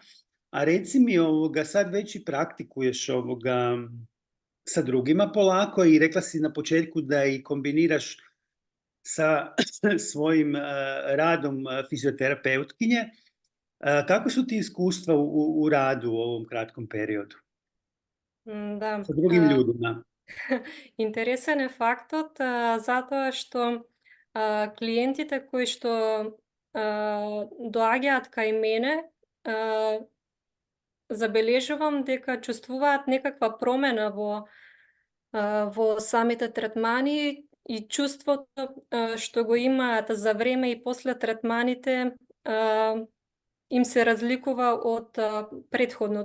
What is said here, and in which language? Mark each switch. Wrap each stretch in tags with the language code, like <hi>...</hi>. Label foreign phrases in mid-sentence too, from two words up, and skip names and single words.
<hr>A reci mi, sad već i praktikuješ sa drugima polako i rekla si na početku da i kombiniraš sa svojim radom fizioterapeutkinje. Kako su ti iskustva u radu u ovom kratkom periodu? Da, Sa drugim ljudima.</hr> <mk>интересен е фактот затоа што клиентите кои што доаѓаат кај мене забележувам дека чувствуваат некаква промена во самите третмани и чувството што го имаат за време и после третманите им се разликува од претходно.</mk>